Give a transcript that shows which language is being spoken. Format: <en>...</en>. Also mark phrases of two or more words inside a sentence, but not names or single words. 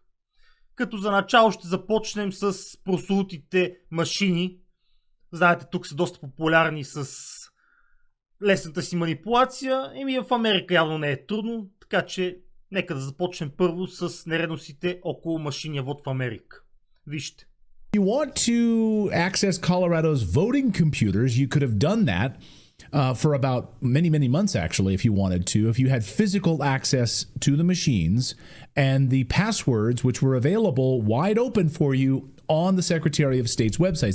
<bg>Като за начало ще започнем с прослутите машини. Знаете, тук са доста популярни с лесната си манипулация. И в Америка явно не е трудно, така че нека да започнем първо с нередностите около машиния вод в Америка. Вижте.</bg> <en>You want to access Colorado's voting computers, you could have done that for about many months, actually, if you wanted to, if you had physical access to the machines and the passwords, which were available wide open for you on the Secretary of State's websites.</en>